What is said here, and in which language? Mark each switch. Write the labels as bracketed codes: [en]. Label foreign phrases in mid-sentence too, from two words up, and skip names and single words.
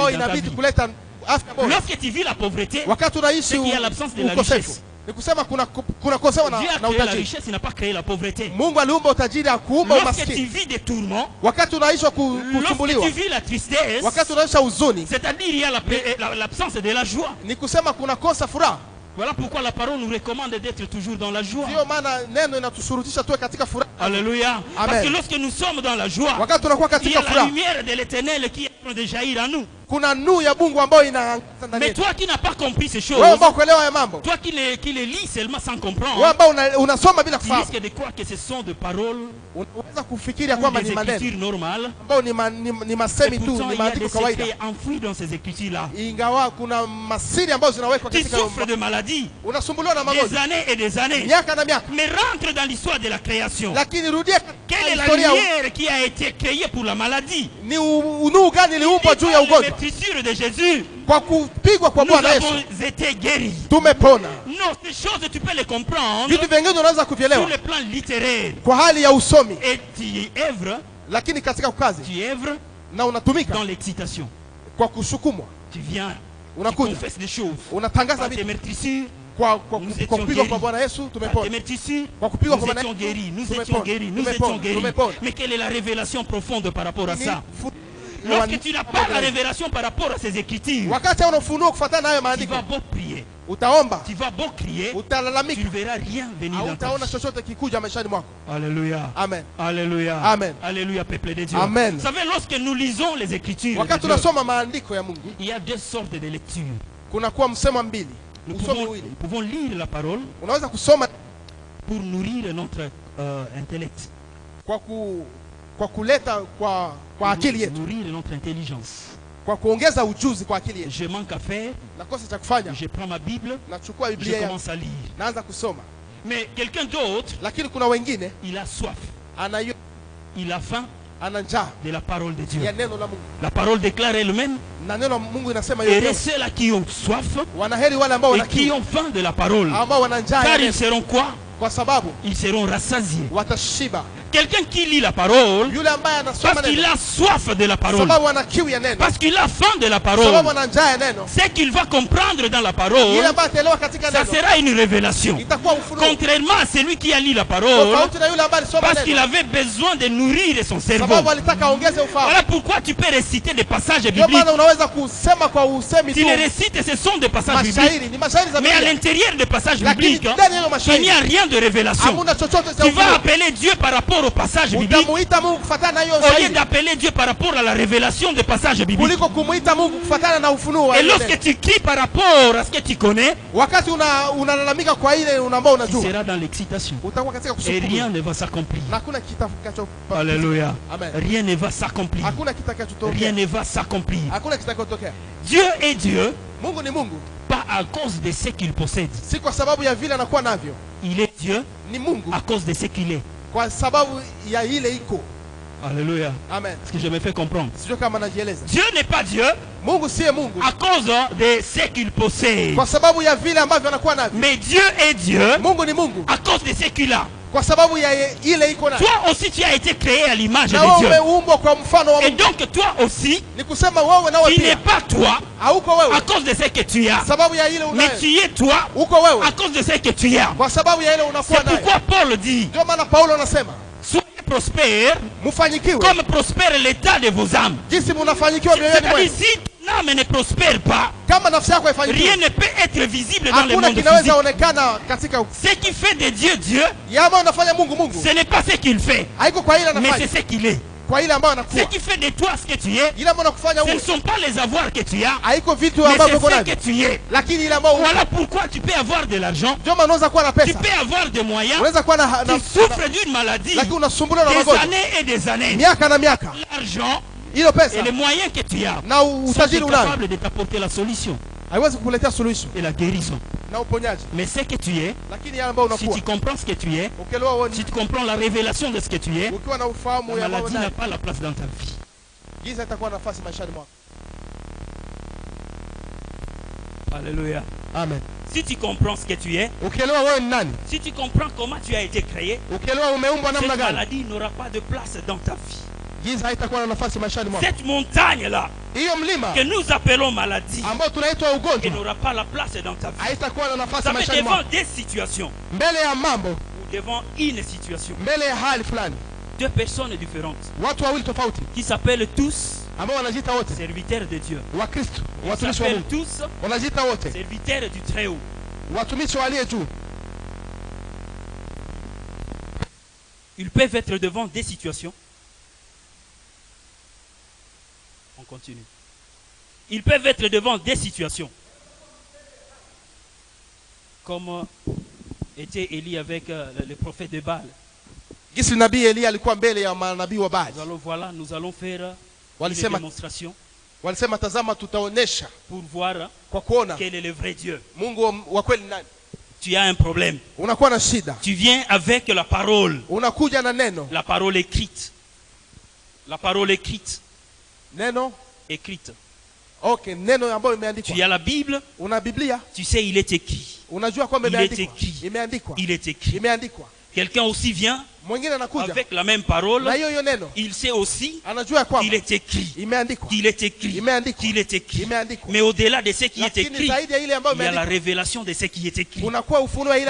[sw] ambayo [fr] dans ta [sw] inabidi [fr] vie. [sw] kuleta afya bora. [fr] Lorsque tu vis la pauvreté, [sw] Wakati unaishi [fr] c'est qu'il y a l'absence de la [sw] ukosefu, [fr] richesse. [sw] ni kusema kuna kosewa [fr] Dieu a [sw] na [fr] créé la [sw] utajiri. [fr] richesse, il n'a pas créé la pauvreté. [sw] Mungu aliumba utajiri, akuumba [fr] Lorsque tu [sw] umaskini. [fr] vis des tourments, [sw] Wakati unaishi [fr] lorsque [sw] kusumbuliwa, [fr] tu vis la tristesse, [sw] wakati unaishi huzuni, [fr] c'est-à-dire il y a l'absence de la joie. [sw] ni kusema kuna kosa furaha. [fr] Voilà pourquoi la parole nous recommande d'être toujours dans la joie. [sw] Ndio maana neno inatushurutisha tuwe katika furaha. [fr] Alléluia. [sw] Amen. [fr] Parce que lorsque nous sommes dans la joie, [sw] Wakati tunakuwa [fr] il y a [sw] katika [fr] la [sw] furaha, [fr] lumière de l'éternel qui est en train de jaillir en nous. [sw] kuna nuru ya Mungu ambayo inaangaza ndani [fr] Mais [sw] yetu. [fr] toi qui n'as pas compris ces choses, [sw] Wewe ambao kuelewa haya mambo, [fr] toi qui les lis seulement sans [sw] wewe [fr] comprendre, [sw] ambao unasoma bila [fr] tu [sw] kufahamu, [fr] risques de croire que ce sont des paroles [sw] unaweza kufikiria [fr] ou [sw] kwamba [fr] des [sw] ni maneno [fr] écritures normales. [sw] ambao ni [fr] Et [sw] masemi tu, [fr] pourtant, [sw] ni [fr] il y a [sw] maandiko [fr] des [sw] kawaida, [fr] secrets enfouis dans ces écritures-là. [sw] ingawa kuna masiri ambazo zinawekwa [fr] Tu [sw] katika [fr] souffres de maladies [sw] unasumbuliwa na [fr] des [sw] magonjwa [fr] années et des années. [sw] miaka na miaka, [fr] Mais rentre dans l'histoire de la création. [sw] lakini rudia [fr] Quelle [sw] katika [fr] est la [sw] historia. [fr] lumière qui a été créée pour la maladie? [sw] Ni nuru gani iliumbwa juu ya [fr] Par les [sw] ugonjwa? [fr] meurtrissures de Jésus, [sw] Kwa kupigwa kwa [fr] nous [sw] Bwana [fr] avons [sw] Yesu [fr] été guéris. [sw] tumepona. [fr] Non, ces choses, tu peux les comprendre [sw] Vitu vingine unaweza [fr] sur [sw] kuvielewa [fr] le plan littéraire. [sw] kwa hali ya usomi, [fr] Et tu œuvres, [sw] lakini katika kazi na [fr] dans [sw] unatumika [fr] l'excitation. [sw] kwa kusukumwa, [fr] Tu viens, tu [sw] unakuja [fr] confesses des choses. [sw] unatangaza [fr] Par tes [sw] vitu [fr] meurtrissures, [sw] kwa [fr] nous étions [sw] kupigwa [fr] guéris. [sw] kwa Bwana Yesu [fr] par tes [sw] tumepona. [fr] meurtrissures, [sw] Kwa kupigwa [fr] nous [sw] kwa Bwana [fr] étions [sw] Yesu [fr] guéris, nous [sw] tumepona, [fr] étions guéris, nous [sw] tumepona, [fr] étions guéris. [sw] tumepona. [fr] Mais quelle est la révélation profonde par rapport à [sw] Ni [fr] ça? fu- Lorsque tu n'as pas la révélation par rapport à ces écritures, [sw] wakati hauna ufunuo kufuatana na hayo [fr] tu [sw] maandiko, [fr] vas beau prier, [sw] utaomba, [fr] tu vas beau crier, tu [sw] utalalamika, [fr] ne verras rien venir dans ta [sw] hautaona [fr] vie. [sw] chochote kikuja maishani mwako. [fr] Alléluia. [sw] Amen. [fr] Alléluia. [sw] Amen. [fr] Alléluia, peuple de Dieu. [sw] Amen. [fr] Vous savez, lorsque nous lisons les écritures, de [sw] Wakati [fr] Dieu, [sw] tunasoma maandiko ya Mungu, [fr] il y a deux sortes de lectures. [sw] kuna kuwa msemo mbili, [fr] Nous [sw] usomi [fr] pouvons, [sw] mwili. [fr] nous pouvons lire la parole [sw] Unaweza kusoma [fr] pour nourrir notre intellect, [sw] kwa kuleta kwa akili yetu, [fr] nourrir notre intelligence. [sw] kwa kuongeza ujuzi kwa akili yetu. [fr] Je manque à faire, [sw] Nakosa cha kufanya, [fr] je prends ma Bible, [sw] nachukua [fr] je [sw] Biblia yangu, [fr] commence à lire. [sw] naanza kusoma. [fr] Mais quelqu'un d'autre, [sw] Lakini kuna wengine [fr] il a soif, il a faim [sw] ana njaa [fr] de la parole de Dieu. [sw] ya neno la Mungu, [fr] La parole déclare elle-même, [sw] na neno la Mungu inasema [fr] et [sw] yote, [fr] ceux-là qui ont soif [sw] wanaheri wale ambao [fr] et [sw] wana [fr] qui [sw] kiu, [fr] ont faim de la parole, [sw] ambao wana njaa ya [fr] car ils [sw] neno, [fr] seront quoi? [sw] kwa sababu [fr] Ils seront rassasiés. [sw] watashiba. [fr] Quelqu'un qui lit la parole, [sw] Yule ambaye anasoma [fr] parce qu'il [sw] neno, [fr] a soif de la parole, [sw] sababu ana kiu ya neno, [fr] parce qu'il a faim de la [sw] sababu [fr] parole, [sw] ana njaa ya neno, [fr] ce qu'il va comprendre dans la [sw] yule [fr] parole, [sw] ambaye ataelewa katika [fr] ça [sw] neno [fr] sera une révélation. [sw] itakuwa ufunuo, [fr] Contrairement à celui qui a lu la parole, [sw] tofauti na yule ambaye alisoma [fr] parce qu'il [sw] neno, [fr] avait besoin de nourrir son cerveau. [sw] sababu alitaka aongeze ufahamu. [fr] Voilà pourquoi tu peux réciter des passages [sw] Ndio [fr] bibliques. [sw] maana unaweza kusema kwa usemi [fr] Tu [sw] tu [fr] les récites, ce sont des passages bibliques. [sw] mashairi, ni mashairi za [fr] Mais à [sw] Biblia, [fr] l'intérieur des passages [sw] lakini [fr] bibliques, [sw] ndani ya [fr] il n'y [sw] mashairi [fr] a rien de révélation. [sw] hamuna chochote cha [fr] Tu vas [sw] ufunuo. [fr] appeler Dieu par rapport aux passages bibliques [sw] Utamuita Mungu kufuatana na hiyo [fr] au lieu [sw] shairi [fr] d'appeler Dieu par rapport à la révélation des passages bibliques. [sw] kuliko kumuita Mungu kufuatana na ufunuo wa [fr] Et [sw] ile [fr] lorsque [sw] neno. [fr] tu cries par rapport à ce que tu connais, [sw] Wakati unalalamika kwa ile ambao [fr] tu [sw] unajua, [fr] seras dans l'excitation. [sw] utakuwa katika [fr] Et [sw] kusukuma [fr] rien ne va s'accomplir. [sw] na hakuna kitakacho. [fr] Alléluia. [sw] Amen. [fr] Rien ne va s'accomplir. [sw] Hakuna [fr] Rien [sw] kitakachotokea, [fr] ne va s'accomplir. [sw] hakuna kitakachotokea. [fr] Dieu est Dieu, [sw] Mungu ni Mungu [fr] pas à cause de ce qu'il possède. [sw] si kwa sababu ya vile anakuwa navyo, [fr] Il est Dieu [sw] ni Mungu [fr] à cause de ce qu'il est. [sw] kwa sababu ya ile iko. [fr] Alléluia. [sw] Amen. [fr] Est-ce que je me fais comprendre? [sw] Sio kama najieleza. [fr] Dieu n'est pas Dieu [sw] Mungu siye Mungu [fr] à cause de ce qu'il possède. [sw] kwa sababu ya vile ambavyo anakuwa navyo. [fr] Mais Dieu est Dieu [sw] Mungu ni Mungu [fr] à cause de ce qu'il a. [sw] kwa sababu ya ile iko nayo. [fr] Toi aussi tu as été créé à l'image [sw] Na [fr] de [sw] wewe [fr] Dieu. [sw] umeumbwa kwa mfano wa [fr] Et [sw] Mungu. [fr] donc toi aussi, [sw] Ni kusema wewe nawe [fr] tu n'es [sw] pia [fr] pas toi [sw] hauko [fr] à [sw] wewe [fr] cause de ce que tu as. [sw] sababu ya ile [fr] Mais [sw] unayo. [fr] tu es toi [sw] Uko wewe [fr] à cause de ce que tu as. [sw] kwa sababu ya ile unakuwa [fr] C'est [sw] nayo. [fr] pourquoi Paul dit, [sw] Ndio maana Paulo anasema [fr] soyez prospères [sw] mfanyikiwe [fr] comme prospère l'état de vos âmes. [sw] jinsi mnafanyikiwa mioyoni [fr] C'est-à-dire [sw] mwenu. [fr] si ton âme ne prospère pas, [sw] Kama nafsi yako [fr] rien [sw] haifanyikiwi, [fr] ne peut être visible dans le [sw] hakuna [fr] monde [sw] kinaweza [fr] physique. [sw] onekana katika [fr] Ce qui fait de Dieu Dieu, [sw] yama unafanya Mungu Mungu. [fr] ce n'est pas ce qu'il fait, [sw] Haiko kwa ile [fr] mais [sw] anafanya, [fr] c'est ce qu'il est. [sw] kwa ile ambayo [fr] Ce [sw] anakuwa. [fr] qui fait de toi ce que tu es, [sw] Ile ambayo anakufanya [fr] ce ne [sw] uwe. [fr] sont pas les avoirs que tu as, [sw] Haiko vitu [fr] mais [sw] ambavyo [fr] c'est [sw] uko [fr] ce [sw] navyo. [fr] que tu es. [sw] Lakini ile ambayo [fr] Voilà pourquoi tu peux avoir de l'argent, [sw] ndio maana unaweza kuwa na [fr] tu [sw] pesa. [fr] peux avoir des moyens, [sw] Unaweza kuwa na [fr] tu souffres d'une maladie [sw] lakini unasumbuliwa na [fr] des [sw] magonjwa. [fr] années et des années. [sw] Miaka na miaka. [fr] L'argent [sw] Ile [fr] et [sw] pesa [fr] les moyens que tu as [sw] na [fr] sont [sw] utajiri unayo. [fr] incapables de t'apporter la solution [sw] Haiwezi kukuletea suluhisho [fr] et la guérison. [sw] na uponyaji. [fr] Mais ce que tu es, [sw] Lakini yale ambayo [fr] si [sw] unakuwa. [fr] tu comprends ce que tu es, [sw] Ukielewa wewe [fr] si tu comprends la révélation de ce que tu es, [sw] ukiwa na ufahamu [fr] la [sw] ya mambo [fr] maladie n'a [sw] ndani. [fr] pas la place dans ta vie. [sw] Giza itakuwa na nafasi maishani mwako. [fr] Alléluia. [sw] Amen. [fr] Si tu comprends ce que tu es, [sw] Ukielewa wewe ni nani? [fr] si tu comprends comment tu as été créé, [sw] Ukielewa umeumbwa namna [fr] cette [sw] gani? [fr] maladie n'aura pas de place dans ta vie. [sw] Giza haitakuwa na nafasi maishani mwako. [fr] Cette montagne-là, [sw] Hiyo mlima [fr] que nous appelons maladie, [sw] ambao tunaitwa [fr] elle [sw] ugonjwa [fr] n'aura pas la place dans ta vie. [sw] haitakuwa na [fr] Vous [sw] nafasi [fr] savez, [sw] maishani [fr] devant [sw] mwako. [fr] des situations [sw] Mbele ya mambo, [fr] ou devant une situation, [sw] mbele ya hali fulani, [fr] deux personnes différentes [sw] watu wawili tofauti [fr] qui s'appellent tous [sw] ambao wanajiita wote [fr] serviteurs de Dieu. [sw] Wakristo, [fr] Ils [sw] watumishi wa [fr] s'appellent [sw] Mungu, [fr] tous [sw] wanajiita wote [fr] serviteurs du Très-Haut. [sw] watumishi wa aliye juu. [fr] Ils peuvent être devant des situations. On continue. Ils peuvent être devant des situations. Comme était Élie avec le prophète de Baal. [sw] Gisi nabii Elia alikuwa mbele ya manabii wa Baali. [fr] Nous allons faire une [sw] Walisema [fr] démonstration [sw] walisema tazama, tutaonesha [fr] pour voir [sw] kwa kuona [fr] quel est le vrai Dieu. [sw] Mungu wa kweli nani. [fr] Tu as un problème. [sw] Unakuwa na shida, [fr] Tu viens avec la parole. [sw] unakuja na neno, [fr] La parole écrite. La parole écrite. [sw] neno [fr] Écrite. [sw] okay, neno ambayo [fr] Tu [sw] imeandikwa. [fr] as la Bible. [sw] Una Biblia, [fr] Tu sais, il est écrit. [sw] unajua kwamba [fr] Il est [sw] imeandikwa. [fr] écrit. [sw] Imeandikwa. [fr] Il est écrit. [sw] Imeandikwa. [fr] Quelqu'un aussi vient [sw] Mwingine anakuja [fr] avec la même parole. [sw] na hiyo neno, [fr] Il sait aussi [sw] anajua [fr] qu'il [sw] kwamba [fr] est écrit. [sw] imeandikwa. [fr] Qu'il est écrit. [sw] Imeandikwa. [fr] Qu'il est écrit. [sw] Imeandikwa. [fr] Mais au-delà de ce qui est [sw] Lakini [fr] écrit, [sw] zaidi ya ile ambayo [fr] il y a la [sw] imeandikwa, [fr] révélation de ce qui est écrit. [sw] unakuwa ufunuo ile